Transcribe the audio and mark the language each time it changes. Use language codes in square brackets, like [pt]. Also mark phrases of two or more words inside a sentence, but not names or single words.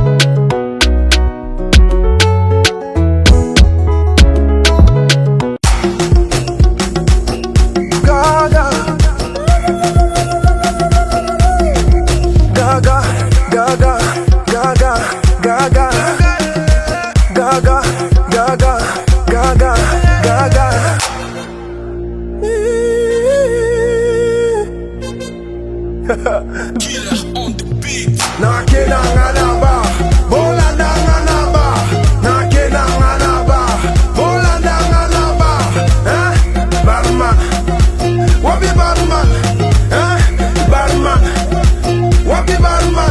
[en] Gaga, Gaga, Gaga, Gaga, Gaga, Gaga, Gaga, Gaga, Gaga. Killer on the beat. [ln] Na kena ngana ba, bolanda ngana ba. Na kena ngana ba, bolanda ngana ba. Barman, wapi barman? Barman, wapi barman?